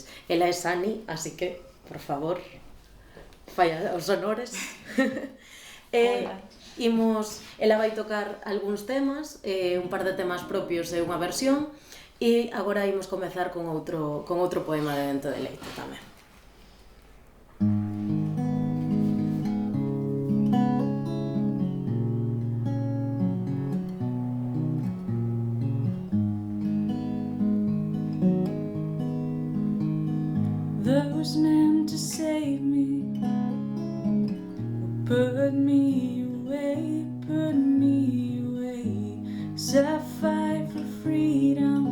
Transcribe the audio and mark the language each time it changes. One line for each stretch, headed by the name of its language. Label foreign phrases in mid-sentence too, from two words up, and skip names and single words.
Galician: Ela é Sani, así que, por favor, falla os honores. Hola. Ela vai tocar algúns temas, un par de temas propios e unha versión, e agora imos comezar con outro poema de Dente de Leite tamén.
English: Those meant to save me put me away, set fight for freedom.